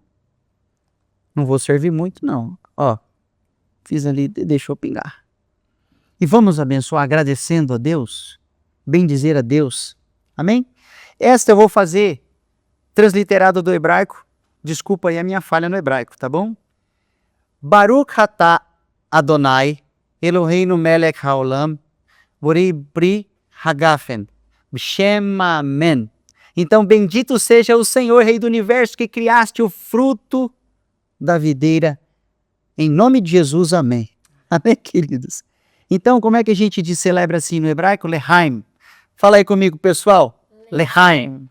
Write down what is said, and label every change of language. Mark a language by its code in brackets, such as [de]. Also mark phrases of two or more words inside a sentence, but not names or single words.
[pt] Não vou servir muito, não. Ó, fiz ali, deixou pingar. E vamos abençoar agradecendo a Deus, bendizer a Deus. Amém? Esta eu vou fazer transliterado do hebraico. Desculpa aí a minha falha no hebraico, tá bom? [he] ברוך אתה אדוני אלוהינו מלך העולם בורא פרי הגפן בשם אמן. [pt] Então, bendito seja o Senhor, Rei do Universo, que criaste o fruto da videira. Em nome de Jesus, amém. Amém, queridos? Então, como é que a gente celebra assim no hebraico? Lehaim. Fala aí comigo, pessoal. Lehaim.